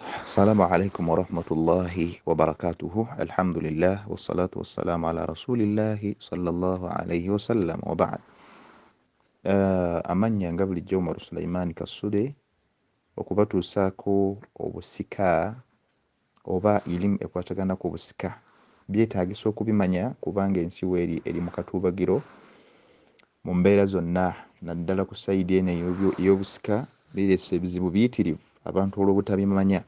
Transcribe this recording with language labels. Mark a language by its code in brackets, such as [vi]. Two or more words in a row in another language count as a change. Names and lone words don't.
[ar] السلام عليكم ورحمة الله وبركاته. الحمد لله والصلاة والسلام على رسول الله صلى الله عليه وسلم وبعد. [lg] amanya nga bulijjo Omar Sulaiman Kasule okubatuusaako obusika oba ilimu ekwatagana ku busika byetaagisa okubimanya kubanga ensi weeri eri mu katuubagiro mu mbeera zonna, naddala ku sayidi eno ey'obusika bireese ebizibu biyitirivu abantu olw'obutabimanya.